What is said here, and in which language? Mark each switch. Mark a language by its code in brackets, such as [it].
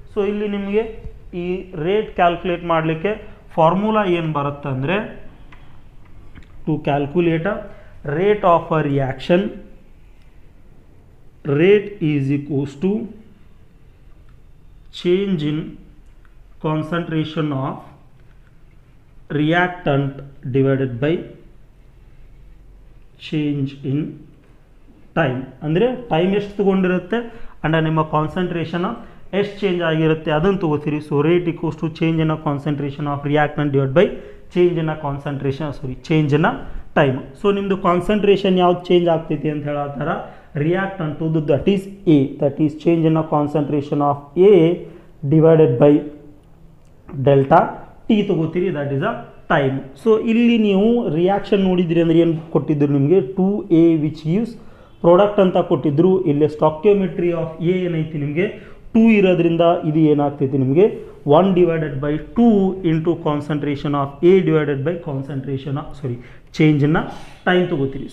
[kn] So ಇಲ್ಲಿ ನಿಮಗೆ ಈ ರೇಟ್ ಕ್ಯಾಲ್ಕುಲೇಟ್ ಮಾಡಲಿಕ್ಕೆ ಫಾರ್ಮುಲಾ ಏನು ಬರುತ್ತೆ ಅಂದರೆ [en] To calculate a rate of a reaction rate is equals to change in concentration of reactant divided by change in time. [kn] ಅಂದರೆ time ಎಷ್ಟು ತೊಗೊಂಡಿರುತ್ತೆ ಆ್ಯಂಡ್ ನಿಮ್ಮ ಕಾನ್ಸಂಟ್ರೇಷನ್ ಎಷ್ಟು ಚೇಂಜ್ ಆಗಿರುತ್ತೆ ಅದನ್ನು ತೊಗೋತೀರಿ. [en] So rate equals to change in a concentration of reactant divide by change in a concentration change in a time. [kn] So ನಿಮ್ಮದು concentration ಯಾವ್ದು change ಆಗ್ತೈತಿ ಅಂತ ಹೇಳತ್ತಾರ [en] reactant to that is A, that is change in a concentration of A divided by delta T [kn] ತಗೋತೀರಿ, [en] that is a time. [kn] So ಇಲ್ಲಿ ನೀವು reaction ನೋಡಿದ್ರಿ ಅಂದರೆ ಏನು ಕೊಟ್ಟಿದ್ರು ನಿಮಗೆ 2A [en] which gives [kn] ಪ್ರಾಡಕ್ಟ್ ಅಂತ ಕೊಟ್ಟಿದ್ರು. [en] ಇಲ್ಲಿ stoichiometry of A ಏನೈತಿ ನಿಮಗೆ 2 [kn] ಇರೋದ್ರಿಂದ ಇದು ಏನಾಗ್ತೈತಿ ನಿಮಗೆ [en] 1 divided by 2 into concentration of A divided by concentration change ಇನ್ನ time [kn] ತಗೋತೀರಿ.